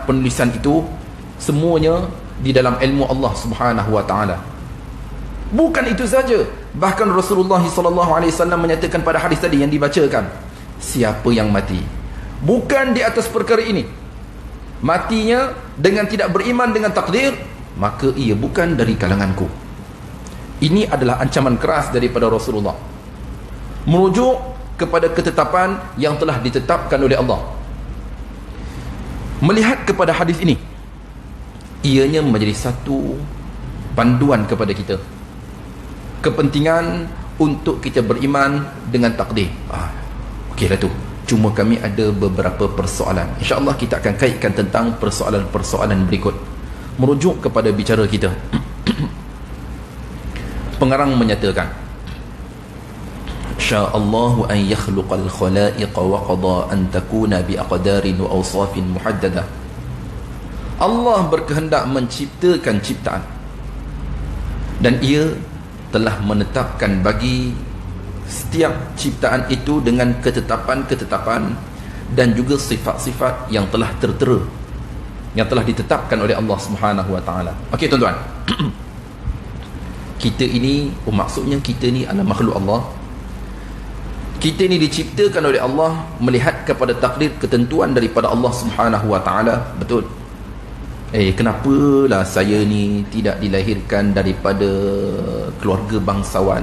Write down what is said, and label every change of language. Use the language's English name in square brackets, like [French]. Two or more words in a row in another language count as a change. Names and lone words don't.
[Malay] Penulisan itu semuanya di dalam ilmu Allah [Arabic] سبحانه وتعالى. [Malay] Bukan itu saja, bahkan Rasulullah SAW menyatakan pada hadis tadi yang dibacakan, siapa yang mati bukan di atas perkara ini, matinya dengan tidak beriman dengan takdir, maka ia bukan dari kalanganku. Ini adalah ancaman keras daripada Rasulullah, merujuk kepada ketetapan yang telah ditetapkan oleh Allah. Melihat kepada hadis ini, ianya menjadi satu panduan kepada kita, kepentingan untuk kita beriman dengan takdir. Okeylah tu. Cuma kami ada beberapa persoalan. InsyaAllah kita akan kaitkan tentang persoalan-persoalan berikut, merujuk kepada bicara kita. Pengarang menyatakan, [Arabic] شاء الله أن يخلق الخلائق وقضى أن تكون بأقدار وأوصاف محددة. [Malay] Allah berkehendak menciptakan ciptaan, dan ia telah menetapkan bagi setiap ciptaan itu dengan ketetapan-ketetapan dan juga sifat-sifat yang telah tertera, yang telah ditetapkan oleh Allah [Arabic] سبحانه وتعالى. [Malay] Okey tuan-tuan, kita ini, maksudnya kita ni adalah makhluk Allah. Kita ni diciptakan oleh Allah melihat kepada takdir, ketentuan daripada Allah [Arabic] سبحانه وتعالى. [Malay] Betul. Kenapalah saya ni tidak dilahirkan daripada keluarga bangsawan?